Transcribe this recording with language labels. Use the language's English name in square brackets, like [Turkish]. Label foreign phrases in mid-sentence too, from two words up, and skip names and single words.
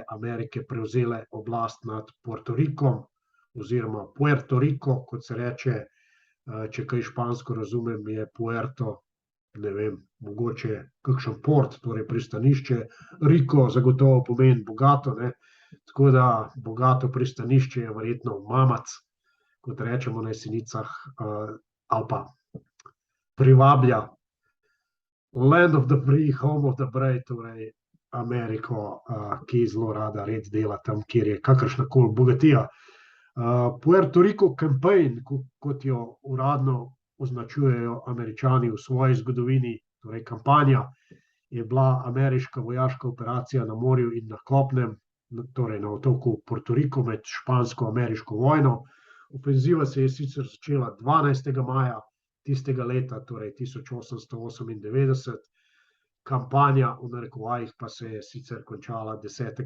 [Slovenian] Amerike prevzele oblast nad Portorikom oziroma Puerto Rico, kot se reče, če kaj špansko razumem, je Puerto, ne vem, mogoče kakšen port, torej pristanišče, Rico zagotovo pomeni bogato, ne, tako da bogato pristanišče je verjetno mamac, kot rečemo na Jesenicah, ali pa privablja [English] land of the free, home of the brave, [Slovenian] torej Ameriko, ki zelo rada red dela tam, kjer je kakršnakoli bogatija. [English] Puerto Rico campaign, [Slovenian] kot jo uradno označujejo Američani v svoji zgodovini, torej kampanja, je bila ameriška vojaška operacija na morju in na kopnem, torej na otoku Puerto Rico med špansko-ameriško vojno. Ofenziva se je sicer začela 12. maja tistega leta, torej 1898, kampanja v narekovajih pa se je sicer končala 10.